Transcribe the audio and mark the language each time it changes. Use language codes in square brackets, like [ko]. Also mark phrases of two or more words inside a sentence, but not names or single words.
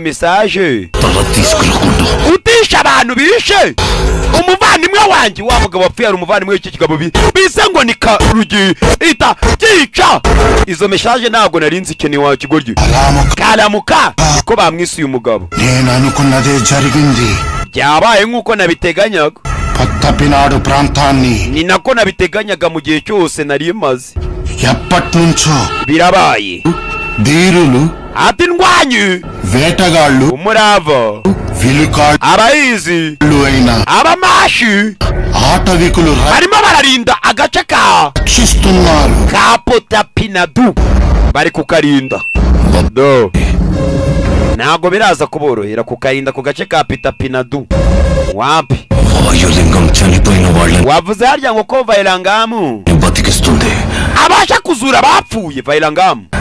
[rw] message utisha abantu bishe umuvandimwe wanjye wa mugabo wapfuye ari umuvandimwe w'iki kigabo bise ngo ni Karugi ita cyica izo message ntabwo narinzi ikintu wa kigoryi Karamuka ko bamwisuye umugabo byabaye nk'uko nabiteganyaga. [te] పట్టపినాడు ప్రాంతాన్ని [rw] ni nako nabiteganyaga mu gihe cyose nari maze [te] ఎప్పటినుంచో [rw] birabaye [te] ధీరులు [rw] ati ndwanyi [te] వేటగాళ్ళు [rw] umurava [te] విలుకాళ్ళు [rw] abayizi [te] అయిన [rw] abamashi [te] ఆటవికులు [rw] barimo bararinda agace [te] రక్షిస్తున్నారు [rw] ka Potapinadu bari kukarinda ntabwo biraza kuborohera kukarinda ku gace ka Potapinadu wapi wavuze harya ngo ko Vailangamu abasha kuzura bapfuye Vailangamu